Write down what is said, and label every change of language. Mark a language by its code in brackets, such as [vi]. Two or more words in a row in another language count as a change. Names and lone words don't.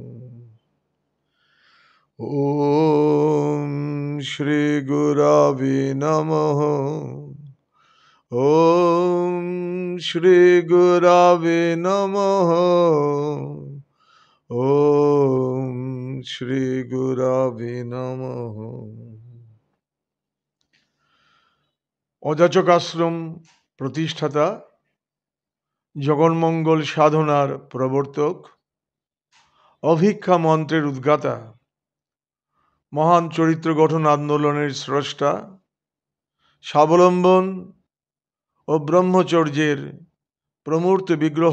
[sa] Om Shri Gurave Namaha. Om Shri Gurave Namaha. Om Shri Gurave Namaha. [bn] অযাচক আশ্রম প্রতিষ্ঠাতা, জগন্মঙ্গল সাধনার প্রবর্তক, অভিক্ষা মন্ত্রের উদ্গাতা, মহান চরিত্র গঠন আন্দোলনের স্রষ্টা, স্বাবলম্বন ও ব্রহ্মচর্যের প্রমূর্ত বিগ্রহ,